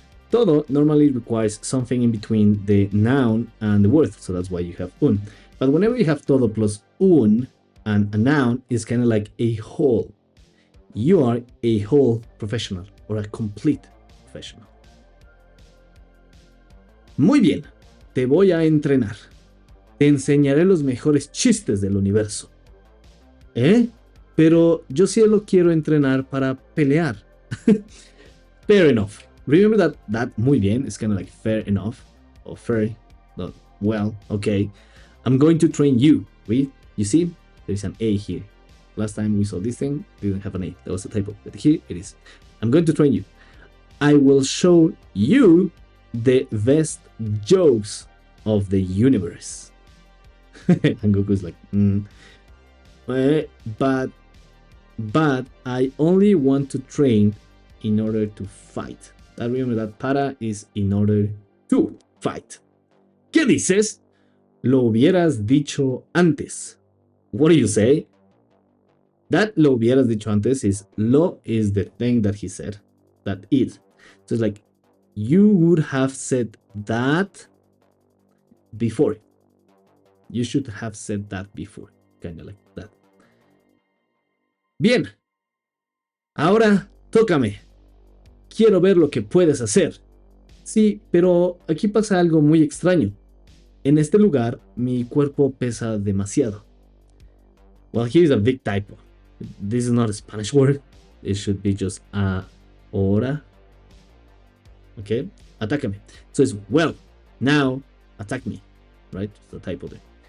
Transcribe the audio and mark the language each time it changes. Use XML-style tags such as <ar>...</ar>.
<en>Todo normally requires something in between the noun and the word, so that's why you have un. But whenever you have todo plus un and a noun, it's kind of like a whole. You are a whole professional or a complete professional.</en> <es>Muy bien. Te voy a entrenar. Te enseñaré los mejores chistes del universo. ¿Eh? Pero yo solo quiero entrenar para pelear.</es> <en>Fair enough. remember that</en> <es>muy bien</es> <en>is kind of like fair enough or fair, not well, okay. I'm going to train you. You see, there's an A here. Last time we saw this thing, didn't have an A. That was a typo, but here it is. I'm going to train you. I will show you the best jokes of the universe. And Goku's like, but I only want to train in order to fight. Remember that para is in order to fight.</en> <es>¿Qué dices? Lo hubieras dicho antes.</es> <en>What do you say? That</en> <es>lo hubieras dicho antes</es> <en>is lo is the thing that he said. That is. So it's like you would have said that before. You should have said that before. Kind of like that.</en> <es>Bien. Ahora tócame. Quiero ver lo que puedes hacer. Sí, pero aquí pasa algo muy extraño. En este lugar, mi cuerpo pesa demasiado.</es> <en>Well, here's a big typo. This is not a Spanish word. It should be just ahora. Okay? Atácame. So it's, well, now attack me. Right? It's a typo there.</en>